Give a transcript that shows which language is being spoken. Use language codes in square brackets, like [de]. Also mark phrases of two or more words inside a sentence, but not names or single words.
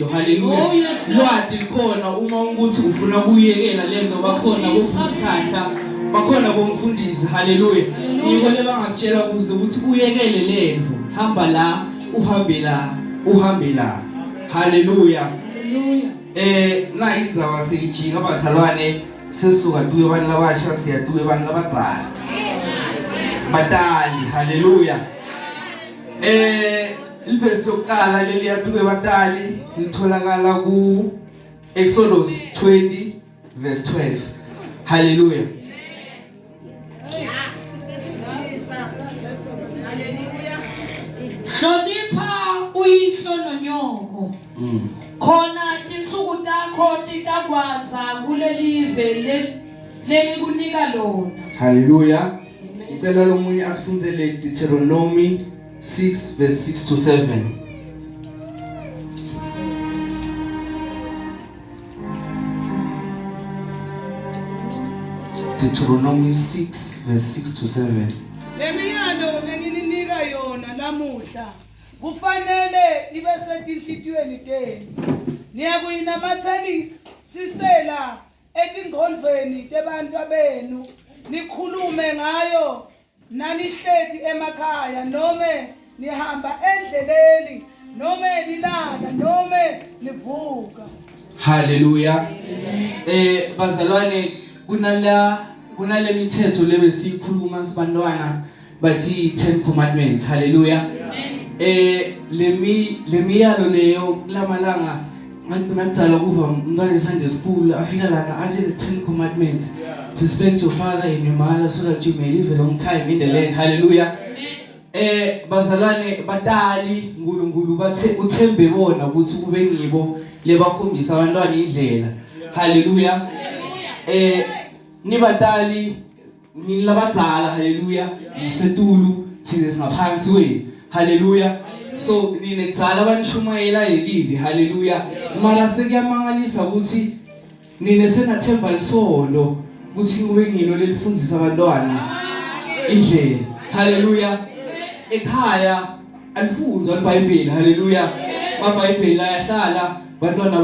[ss] haleluya lwadi likhona uma ukuthi ufuna kuyekela lento bakhona bomfundisi bakhona bomfundisi haleluya yiko lebangakutshela kuze ukuthi uyekele lento hamba la uhambe la haleluya na indzawo seyijika bazalwane sesuka tuke abantu labasha siyatuke abantu labadzala batali haleluya ilivesi lokuqala leliyatuke batali litholakala ku Exodus 20 verse 12 haleluya hlonipha uyihlo nonyoko khona insuku takho titakwanza kulelive lelikunika lona haleluya ngicela lo munye asifundzele Deuteronomy 6 verse 6 to 7 Deuteronomy 6 verse 6 to 7 Lemiyalo ngeninika yona namuhla kufanele ibe setinhlitiyweni tenu niyakuyinamatheli sisela etingqondweni tebantu benu nikhulume ngayo nanihlethi emakhaya nome nihamba endleleni nome nilala nome nivuka haleluya bazalwane kunale mithetho lebe sikhuluma sibantwana bathi 10 commandments haleluya lemiyalo leyo lamalanga ngicela kuva umntwana [en] eSunday school [ss] afika lana athi [en] the 10 commandments respect your father and your mother so that you may live a long time in the land [ss] haleluya bazalwane batali uNkulunkulu bathe uthembe bona ukuthi kube ngibo lebakhombisa abantwana indlela haleluya nibatali nilabadzala haleluya isetulu thina singaphansi kwenu haleluya so ninekudzala abanishumayela yelivi haleluya mara sekuyamangalisa ukuthi nine senathemba lisondo ukuthi kube ngilo lelifundisa abantwana indlela haleluya ekhaya alifundzwa iBhayibheli haleluya iBhayibheli ayahlala bantwana